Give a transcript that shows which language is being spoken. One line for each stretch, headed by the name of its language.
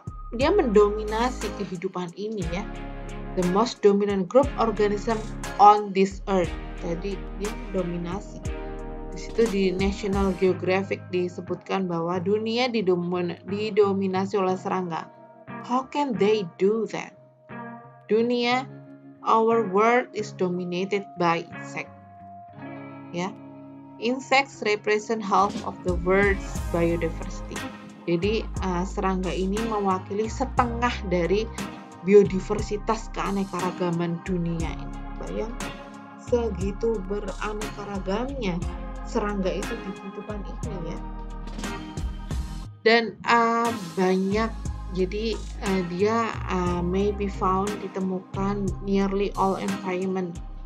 Indonesian: Dia mendominasi kehidupan ini ya.
English: The most dominant group organism on this earth.
Indonesian: Jadi dia dominasi. Di situ di National Geographic disebutkan bahwa dunia didominasi oleh serangga.
English: How can they do that? Dunia, our world is dominated by insect. Ya, insects represent half of the world's biodiversity.
Indonesian: Jadi serangga ini mewakili setengah dari biodiversitas keanekaragaman dunia ini. Bayangkan, segitu beraneka-ragamnya serangga itu di kehidupan ini ya. Dan banyak, jadi dia
English: may be found,
Indonesian: ditemukan
English: nearly all environment